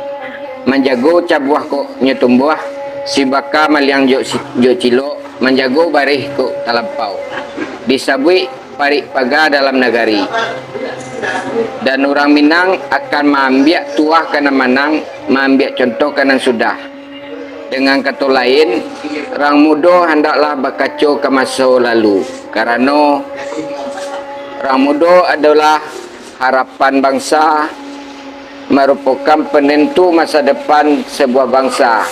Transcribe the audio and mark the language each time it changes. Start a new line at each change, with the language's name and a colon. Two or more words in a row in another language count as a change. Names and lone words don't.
Minangkabau: Menjago cabuah kok nyetumbuah, si baka maliang jok cilo, menjago barih kok talampau. Disabui parik paga dalam negari.
Indonesian: Dan orang Minang akan mengambil tuah kena manang, mengambil contoh kena sudah. Dengan kata lain, Rang Mudo hendaklah berkaca ke masa lalu. Karena Rang Mudo adalah harapan bangsa, merupakan penentu masa depan sebuah bangsa.